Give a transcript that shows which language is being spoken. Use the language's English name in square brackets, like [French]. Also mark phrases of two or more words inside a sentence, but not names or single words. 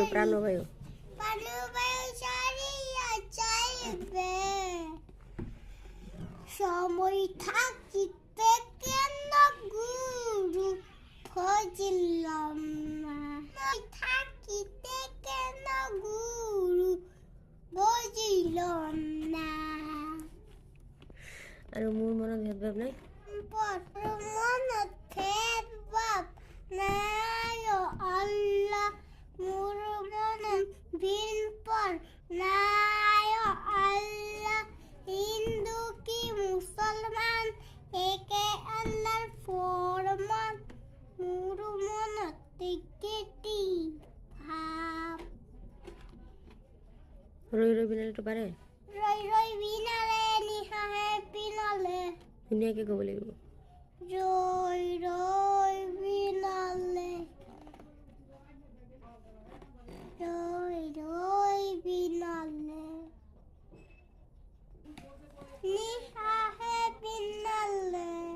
[Bangla] পানু পায়ো ছাড়িয়া যাইবে সময় থাকিতে কেন গুরু খুঁজিলাম না থাকিতে কেন গুরু বুঝিলাম না [Assamese] আৰু মোৰ মনত ভেদভাৱ নাই মনত ভেদভাৱ নাই আল্লাহ মোৰ মনত ভিনপৰ নাই আল্লাহ হিন্দু কি মুসলমান একে আল্লাহর ফরমান মোর মনত কেটি ভাব ৰৈ ৰৈ বিনালেটো পাৰে রই রই বিনালে নিহাহে বিনালে ধুনীয়াকৈ ক'ব লাগিব রই রই বিনালে রই রই বিনালে নিহাহে বিনালে